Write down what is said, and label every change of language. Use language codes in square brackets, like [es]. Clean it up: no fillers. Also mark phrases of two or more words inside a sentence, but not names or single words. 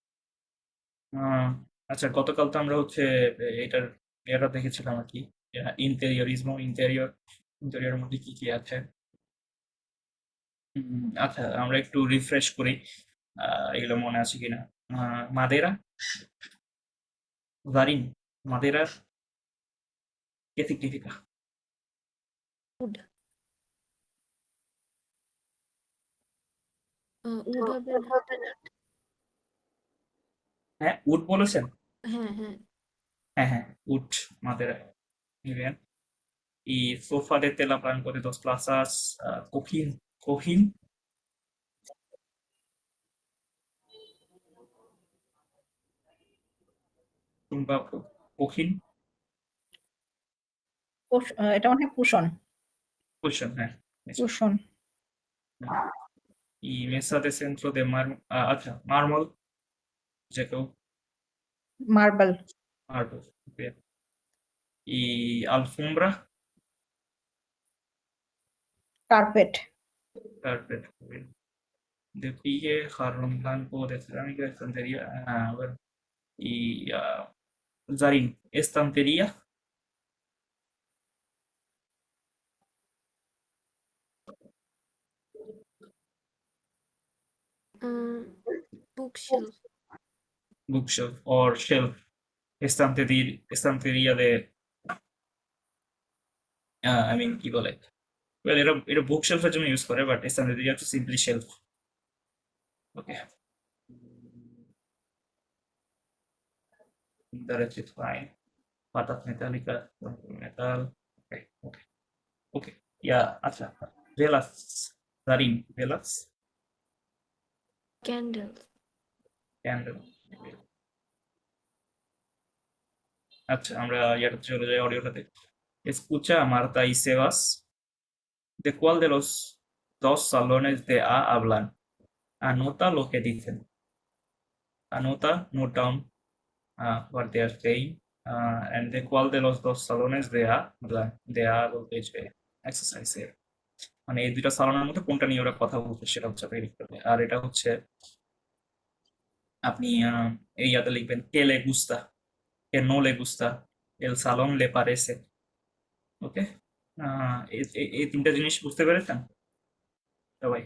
[bn] আচ্ছা, গতকাল তো আমরা হচ্ছে এটার এটা দেখেছিলাম আর কি, ইন্টেরিয়রিজম, ইন্টেরিয়র মধ্যে কি কি আছে। আচ্ছা, আমরা একটু রিফ্রেশ করি এগুলো মনে আছে কিনা। [es] মাদেরা, জারিন, মাদেরা, ¿qué significa? [bn] উড উড হবে হ্যাঁ, উড বলেছেন? হ্যাঁ হ্যাঁ হ্যাঁ হ্যাঁ, উড, মাদেরা। [es] Muy bien. Y sofá de tela blanco de 2 plazas, cojín, cojín, [bn] কিংবা cojín, এটা মনে হয় কুশন। [en] cushion, হ্যাঁ, [bn] কুশন। [es] y mesa de centro de আচ্ছা, mármol, [bn] যে কেউ মার্বেল। [es] marble, bien. Y alfombra, [bn] কার্পেট। [es] carpet, bien. De pie, jarrón blanco de cerámica, estantería, bueno, y Zarin, estantería, [bn] বুকশেলফ [en] bookshelf or shelf, [es] estantería de, [en] I mean, [bn] কি বলে? Well, এটা বুকশেলফের জন্য ইউজ করে, বাট estantería হচ্ছে সিম্পলি শেলফ। ওকে, [es] derecho fine, patas metálicas, metal, [bn] ওকে ওকে ওকে, ইয়া আচ্ছা, [es] velas, Zarin, velas, [bn] ক্যান্ডেল candle, আচ্ছা, আমরা ইয়াটা চলে যাই অডিওটাতে। [es] Escucha a Marta y Sebas, ¿de cuál de los dos salones de A hablan? Anota lo que dicen. Anota, [en] note down what they are saying. [bn] And [es] de cuál de los dos salones de A [bn] বলতে যে এক্সারসাইজ এর মানে এই দুইটা সালোনের মধ্যে কোনটা নিয়ে ওরা কথা বলছে সেটা হচ্ছে আপনি লিখতে হবে। আর এটা হচ্ছে আপনি এই ইয়াতে লিখবেন [es] qué le gusta, qué no le gusta, el salón le parece. [bn] ওকে, এই তিনটা জিনিস বুঝতে পেরেছেন সবাই?